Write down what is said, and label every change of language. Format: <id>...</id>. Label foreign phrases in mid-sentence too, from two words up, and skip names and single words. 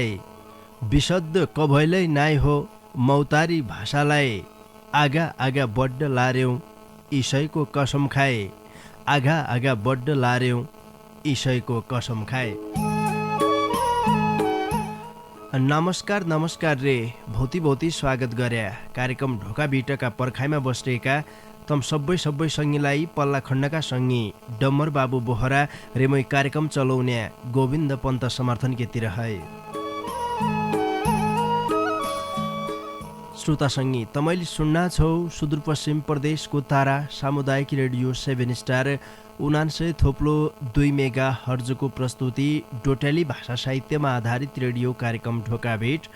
<dty>विशुद्ध कभैलै नाइ हो मौतारी भाषालाई आगा आगा बड्ड लार्यौँ ईशैको कसम खाए आगा आगा बड्ड लार्यौँ ईशैको कसम खाए। नमस्कार रे भौती स्वागत गर्या कार्यक्रम ढोका बिटका पर्खाइमा बसेका तम सबै सङ्गीलाई पल्ला खण्डका सङ्गी डम्बर बाबु बोहरा रेमै कार्यक्रम चलाउने गोविन्द पन्त समर्थन केतिर है। श्रोता सङ्गी तमैले सुन्ना छौ सुदूरपश्चिम प्रदेशको तारा सामुदायिक रेडियो 7 स्टार 99.2 मेगा हर्जको प्रस्तुति डोटेली भाषा साहित्यमा आधारित रेडियो कार्यक्रम ढोका भेट।</dty>